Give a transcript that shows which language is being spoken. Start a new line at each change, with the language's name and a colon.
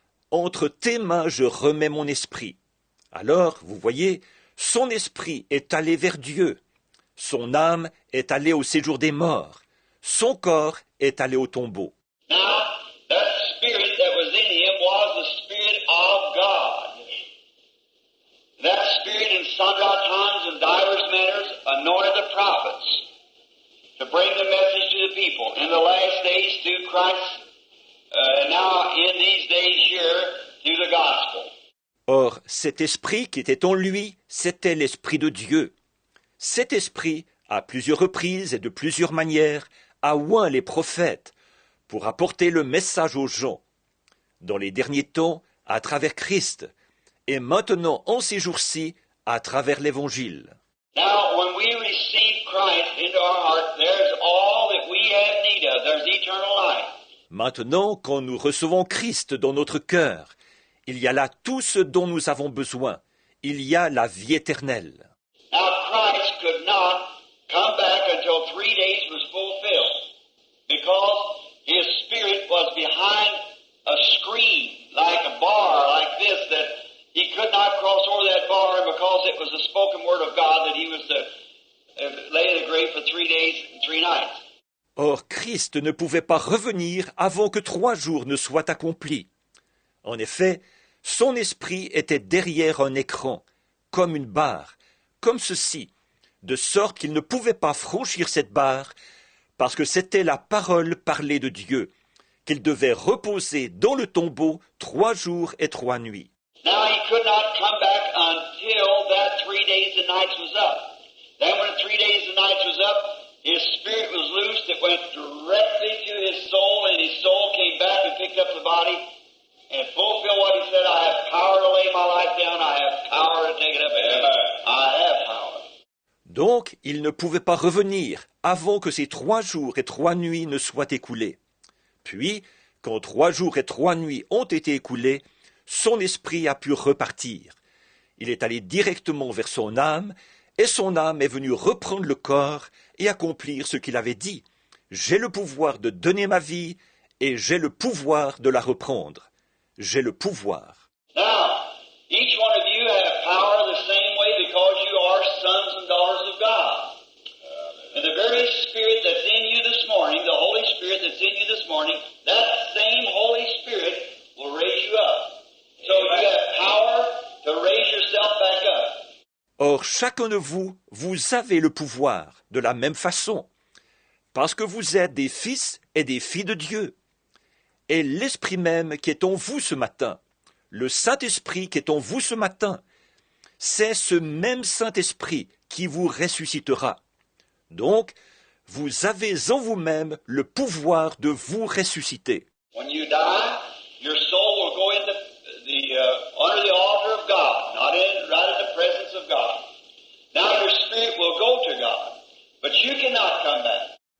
French: Entre tes mains, je remets mon esprit. Alors, vous voyez, son esprit est allé vers Dieu. Son âme est allée au séjour des morts. Son corps est allé au tombeau.
English: Now, that spirit that was in him was the spirit of God. That spirit in sundry times and divers manners anointed the prophets to bring the message to the people in the last days through Christ, now in these days here through the gospel.
French: Or, cet esprit qui était en lui, c'était l'esprit de Dieu. Cet esprit, à plusieurs reprises et de plusieurs manières, a oint les prophètes pour apporter le message aux gens. Dans les derniers temps, à travers Christ, et maintenant, en ces jours-ci, à travers l'Évangile.
English: Now, when we receive Christ into our heart, there's all that we have need of. There's eternal life.
French: Maintenant, quand nous recevons Christ dans notre cœur, il y a là tout ce dont nous avons besoin. Il y a la vie éternelle.
English: Now, Christ could not come back until 3 days was fulfilled, because his spirit was behind a screen, like a bar, like this, that he could not cross over that bar because it was the spoken word of God that he was to lay in the grave for 3 days and 3 nights.
French: Or, Christ ne pouvait pas revenir avant que 3 jours ne soient accomplis. En effet, son esprit était derrière un écran, comme une barre, comme ceci, de sorte qu'il ne pouvait pas franchir cette barre, parce que c'était la parole parlée de Dieu, qu'il devait reposer dans le tombeau 3 jours et 3 nuits.
English: Now he could not come back until that 3 days and nights was up. Then when 3 days and nights was up, his spirit was loosed. It went directly to his soul, and his soul came back and picked up the body and fulfilled what he said, I have power to lay my life down, I have power to take it up. I have power.
French: Donc, il ne pouvait pas revenir avant que ces 3 jours et 3 nuits ne soient écoulés. Puis, quand 3 jours et 3 nuits ont été écoulés, son esprit a pu repartir. Il est allé directement vers son âme, et son âme est venue reprendre le corps et accomplir ce qu'il avait dit. J'ai le pouvoir de donner ma vie, et j'ai le pouvoir de la reprendre. J'ai le pouvoir.
English: Now, each one of you have power the same way because you are sons and daughters of God. And the very Spirit that's in you this morning, the Holy Spirit that's in you this morning, that same Holy Spirit will raise you up. So you have power to raise yourself back up.
French: Or, chacun de vous, vous avez le pouvoir, de la même façon, parce que vous êtes des fils et des filles de Dieu. Et l'Esprit même qui est en vous ce matin, le Saint-Esprit qui est en vous ce matin, c'est ce même Saint-Esprit qui vous ressuscitera. Donc, vous avez en vous-même le pouvoir de vous ressusciter.
English: When you die, your soul will go into under the altar of God, not in right in the presence of God. Now your spirit will go to God, but you cannot come back.